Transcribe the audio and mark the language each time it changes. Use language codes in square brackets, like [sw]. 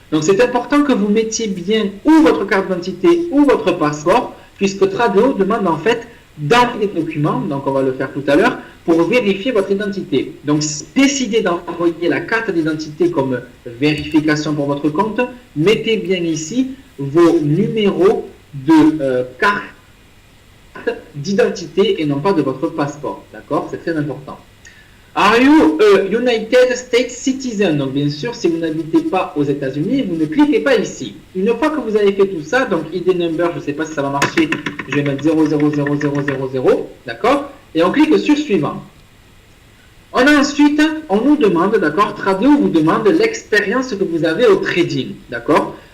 [fr] Donc c'est important que vous mettiez bien ou votre carte d'identité ou votre passeport, puisque Tradeo demande en fait dans les documents, donc on va le faire tout à l'heure, pour vérifier votre identité. Donc décidez d'envoyer la carte d'identité comme vérification pour votre compte. Mettez bien ici vos numéros de carte d'identité et non pas de votre passeport. D'accord? C'est très important. [en] Are you a United States citizen? [fr] Donc bien sûr, si vous n'habitez pas aux États-Unis, vous ne cliquez pas ici. Une fois que vous avez fait tout ça, donc ID number, je ne sais pas si ça va marcher, je vais mettre 000000, d'accord? Et on clique sur suivant. Ensuite, on nous demande, d'accord, Tradeo vous demande l'expérience que vous avez au trading, d'accord?